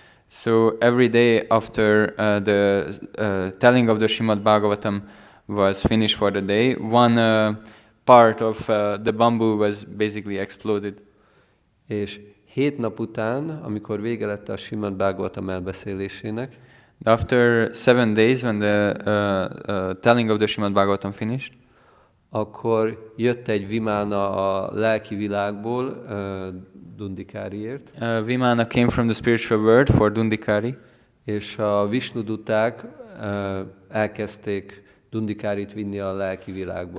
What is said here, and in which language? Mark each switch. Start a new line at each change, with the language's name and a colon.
English: So every day after the telling of the Srimad Bhagavatam was finished for the day, one part of the bamboo was basically exploded.
Hungarian: És 7 nap után, amikor vége lett a Srimad Bhagavatam elbeszélésének,
English: after 7 days, when the telling of the Srimad Bhagavatam finished,
Hungarian: akkor jött egy vimána a lelki világból Dundikáriért.
English: Vimana came from the spiritual world for Dundikari.
Hungarian: És a Visnuduták elkezdték Dundikárit vinni a lelki világba.